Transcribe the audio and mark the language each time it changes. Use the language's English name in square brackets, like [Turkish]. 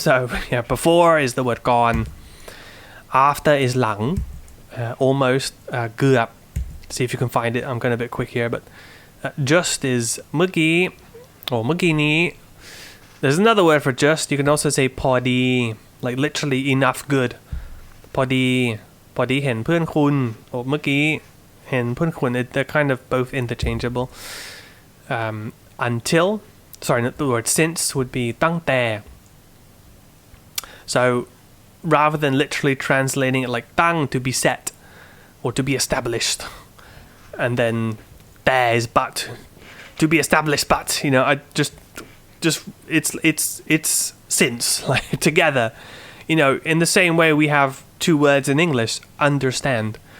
[English] So yeah, before is the word ก่อน after is หลัง almost เกือบ see if you can find it. I'm going a bit quick here, but just is เมื่อกี้ or เมื่อกี้นี้ there's another word for just. You can also say พอดี like literally enough good [Thai] พอดีเห็นเพื่อนคุณ [English] or [Thai] เมื่อกี้เห็นเพื่อนคุณ [English] they're kind of both interchangeable. Until, sorry, not the word since would be ตั้งแต่ so rather than literally translating it like ตั้ง to be set or to be established, and then there is but to be established, but you know, I just it's since, like together, you know, in the same way we have two words in English, understand.